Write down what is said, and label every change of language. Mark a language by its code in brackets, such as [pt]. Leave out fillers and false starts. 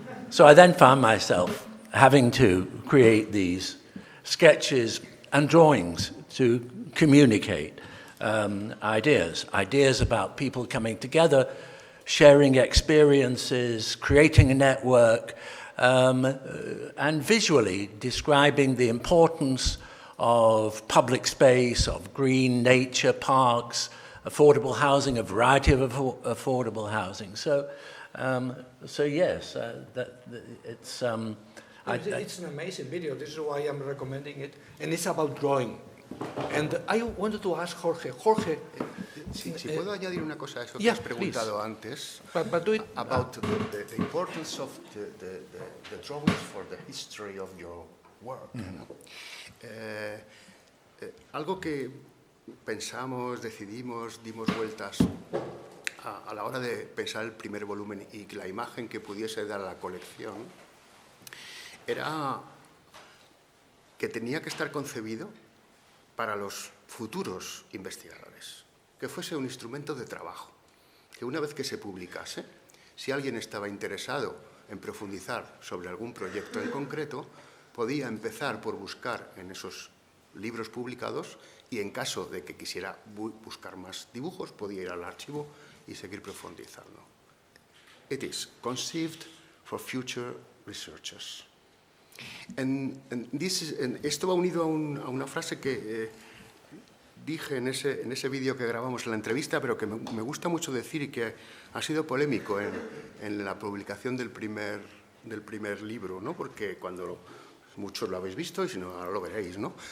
[en] So I then found myself having to create these sketches and drawings to communicate ideas about people coming together, sharing experiences, creating a network, and visually describing the importance of public space, of green nature, parks, affordable housing, a variety of affordable housing. So yes, it's... it's an amazing video. This is why I'm recommending it. And it's about drawing. And I wanted to ask Jorge. Jorge... [es] Si puedo añadir una cosa a eso que has preguntado antes, [en] but do it, about the importance of the drawings for the history of your work. ¿no? [es] Algo que pensamos, decidimos, dimos vueltas a la hora de pensar el primer volumen y la imagen que pudiese dar a la colección, era que tenía que estar concebido para los futuros investigadores, que fuese un instrumento de trabajo, que una vez que se publicase, si alguien estaba interesado en profundizar sobre algún proyecto en concreto, podía empezar por buscar en esos libros publicados y en caso de que quisiera buscar más dibujos, podía ir al archivo y seguir profundizando. [en] It is conceived for future researchers. [es] Esto va unido a una frase que dije en ese vídeo que grabamos en la entrevista, pero que me gusta mucho decir y que ha sido polémico en la publicación del primer libro, ¿no? Porque cuando muchos lo habéis visto y si no, ahora lo veréis, ¿no?